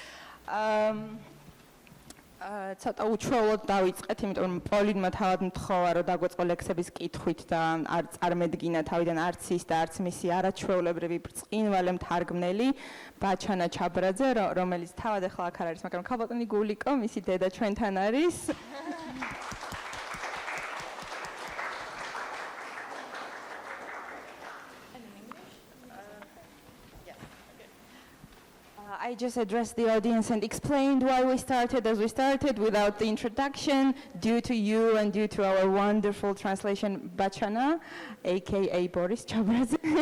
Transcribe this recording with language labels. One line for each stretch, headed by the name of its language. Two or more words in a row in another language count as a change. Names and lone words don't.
Georgian: ცოტა უჩვეულოდ დავიწყეთ, იმიტომ რომ პოლინმა თავად მთხოვა, რომ დაგვეწყო ლექსების კითხვით და არ წარმედგინა თავიდან არც ის და არც მისი არაჩვეულებრივი ბრწყინვალე მთარგმნელი ბაჩანა ჩაბრაძე, რომელიც თავად ახლა აქ არ არის, მაგრამ ქალბატონი გულიკო, მისი დედა ჩვენთან არის.
English: I just addressed the audience and explained why we started as we started without the introduction, due to you and due to our wonderful translation, Bachana, aka Boris Chabradze,